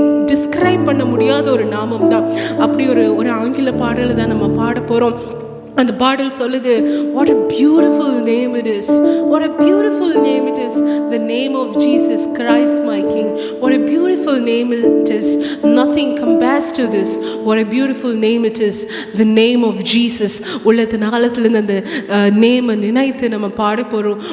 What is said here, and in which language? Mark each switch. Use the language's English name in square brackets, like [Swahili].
[Tamil] Describe பண்ண முடியாத ஒரு நாமம் தான். அப்படி ஒரு ஆங்கில பாடலை தான் நம்ம பாட போகிறோம். அந்த பாடல் சொல்லுது, [English] what a beautiful name it is, what a beautiful name it is, the name of Jesus Christ my King. What a beautiful name it is, nothing compares to this. What a beautiful name it is, the name of Jesus. [Tamil] உள்ளது நாளத்திலிருந்து அந்த நேமை நினைத்து நம்ம பாட போகிறோம்.